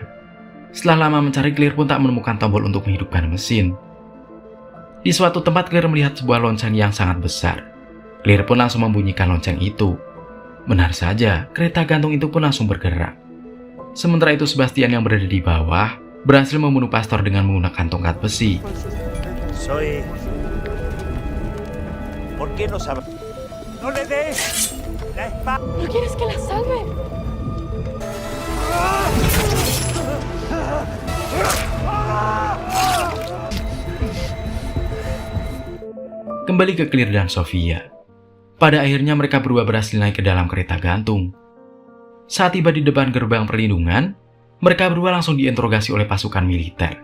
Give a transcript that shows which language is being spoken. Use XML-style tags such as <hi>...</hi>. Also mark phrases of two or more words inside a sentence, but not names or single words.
<id>Setelah lama mencari, Claire pun tak menemukan tombol untuk menghidupkan mesin. Di suatu tempat, Claire melihat sebuah lonceng yang sangat besar. Claire pun langsung membunyikan lonceng itu. Benar saja, kereta gantung itu pun langsung bergerak. Sementara itu, Sebastian yang berada di bawah berhasil membunuh pastor dengan menggunakan tongkat besi.</id> <es>Soy... ¿Por qué no sabes? ¡No le des! ¡La espada! ¿No quieres que la salve?</es> <id>Kembali ke Claire dan Sofia. Pada akhirnya mereka berdua berhasil naik ke dalam kereta gantung. Saat tiba di depan gerbang perlindungan, mereka berdua langsung diinterogasi oleh pasukan militer.</id>